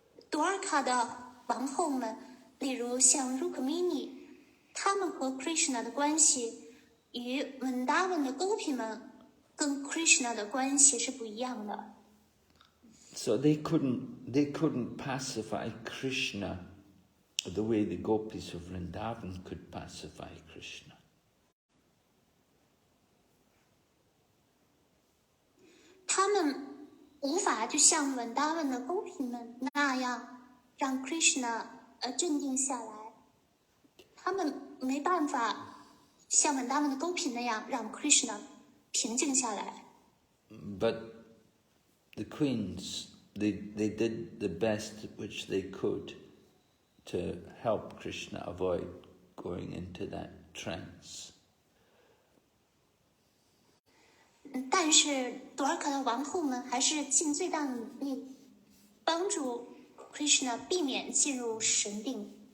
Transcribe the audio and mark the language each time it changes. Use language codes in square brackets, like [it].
[zh] Dwarka 的王后们，例如像 Rukmini， 他们和 Krishna 的关系与 Vrindavan 的 gopi 们跟 Krishna 的关系是不一样的。 [en] So they couldn't pacify Krishna the way the gopis of Vrindavan could pacify Krishna. [zh] 他们无法就像文达文的 gopi 们那样让 Krishna 镇定下来，他们没办法像文达文的 gopi 那样让 Krishna 平静下来。 [en] But the queens, they did the best which they could to help Krishna avoid going into that trance. [zh] 但是多尔卡的王后们还是尽最大的努力，帮助 Krishna 避免进入神定。